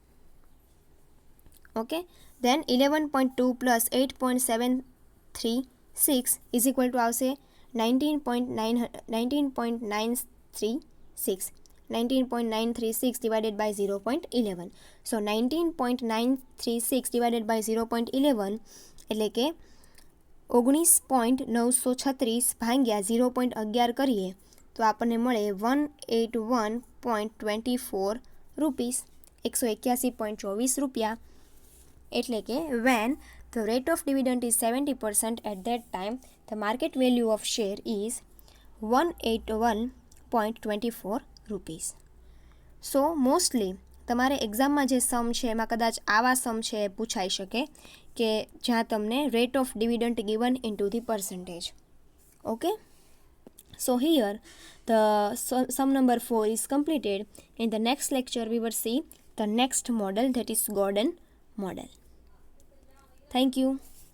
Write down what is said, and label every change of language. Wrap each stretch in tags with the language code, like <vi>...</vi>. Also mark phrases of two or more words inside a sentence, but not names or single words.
<en>Okay, then 11.2 plus 8.736 is equal to આવશે 19.936 divided by 0.11. So 19.936 divided by 0.11</en> <gu>એટલે કે 19.936 ભાગ્યા 0.11 કરીએ તો આપણને મળે 181.24 રૂપીસ, 181.24 રૂપિયા. એટલે કે</gu> <en>when the rate of dividend is 70%, at that time the market value of share is 181.24 rupees. So mostly</en> <gu>તમારે એક્ઝામમાં જે સમ છે એમાં કદાચ આવા સમ છે પૂછાઈ શકે કે જ્યાં તમને</gu> <en>rate of dividend given into the percentage.</en> <gu>ઓકે,</gu> <en>so here the sum number 4 is completed. In the next lecture we will see the next model, that is Gordon model. Thank you.</en>